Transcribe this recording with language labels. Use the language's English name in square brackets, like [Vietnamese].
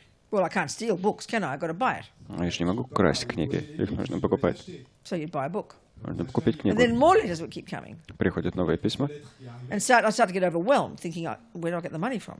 [English] Well, I can't steal books, can I? I've got to buy it. [Russian] Я же не могу красть книги, их нужно покупать. [English] So you'd buy a book. [Russian] Можно купить книгу. [English] And then more letters would keep coming. [Russian] Приходят новые письма. [English] And I start to get overwhelmed, thinking, where do I get the money from?